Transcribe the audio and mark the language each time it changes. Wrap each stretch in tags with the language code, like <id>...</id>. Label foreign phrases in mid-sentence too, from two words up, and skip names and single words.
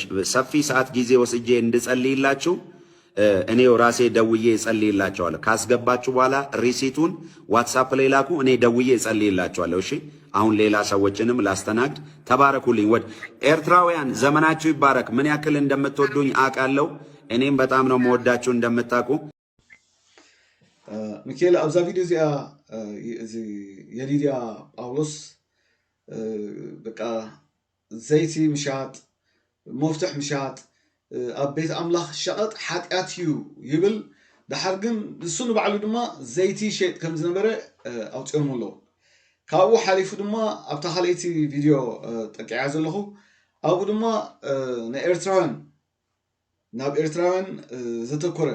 <am>ሰፊ ሰዓት ጊዜ ወስጄ እንድጸልይላችሁ እኔው ራሴ ደውዬ እጸልይላችኋለሁ። ካስገባችሁ በኋላ ሪሲቱን ዋትስአፕ ላይ ላኩ። እኔ ደውዬ እጸልይላችኋለሁ። እሺ አሁን ሌላ ሰዎችንም ላስተናግድ። ተባረኩልኝ። ወድ ኤርትራውያን ዘመናችሁ ይባረክ። ምን ያክል እንደምትወዱኝ አውቃለሁ። እኔም በጣም ነው መወዳችሁ እንደምታውቁ።</am> <ti>ሚካኤል አብዛ ቪዲዮ የሊድያ ጳውሎስ በቃ ዘይቲ ምሻጥ መፍትሕ ምሻጥ ኣብ ቤት ኣምላኽ ሸቐጥ ሓጢኣት እዩ ይብል ድሓር ግን እሱ ንባዕሉ ድማ ዘይቲ ሸጥ ከም ዝነበረ ኣውፅኦም ኣለዎ ካብኡ ሓሊፉ ድማ ኣብታ ካልአይቲ ቪድዮ ጠቂዓ ዘለኹ ኣብኡ ድማ ንኤርትራውያን ናብ ኤርትራውያን ዘተኮረ</ti>